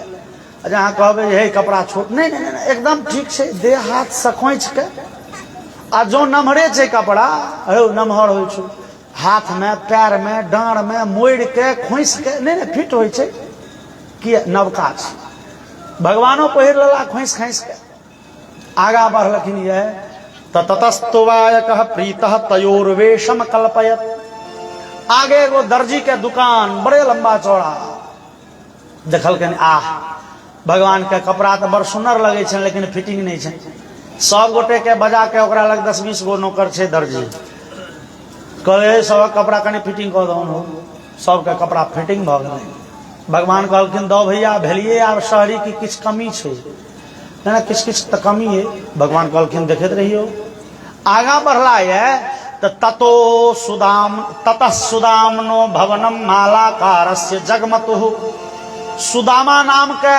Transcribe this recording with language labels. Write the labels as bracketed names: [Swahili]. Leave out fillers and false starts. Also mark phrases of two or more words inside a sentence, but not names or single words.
[Maithili] जहाँ कहबै हे कपड़ा छोट नहीं नहीं नहीं एकदम ठीक छै, देह हाथ से खोइच के। आ जो नमहरे छै कपड़ा हे नमहर होइ छै, हाथ में पैर में डाँड़ में मोड़ के खोइस के नहीं नहीं फिट होइ छै कि नवका छै। भगवानो पहिर लेला खोइस खाइस के आगा बढ़लखिन। [Sanskrit] ये ततस्तुवायकः प्रीतः तयोर्वेशम कल्पयत। [Maithili] आगे एगो दर्जी के दुकान बड़े लंबा चौड़ा देखलखिन। भगवान के कपड़ा तो बड़ सुंदर लगे छे लेकिन फिटिंग नहीं छे। सब गोटे के बजा के ओकरा लग 10-20 गो नौकर छे दर्जी, कहे सब कपड़ा कने फिटिंग कर दो, सबके कपड़ा फिटिंग भ गए। भगवान कहलखिन दो भैया भेलिए आब शहरी की किछ कमी छे ना, किछ किछ तो कमी है। भगवान कहलखिन देखते रहियो। आगा बढ़ला है तो [Sanskrit] ततः सुदामनो भवनम मालाकारस्य जगमतु, [Maithili] सुदामा नाम के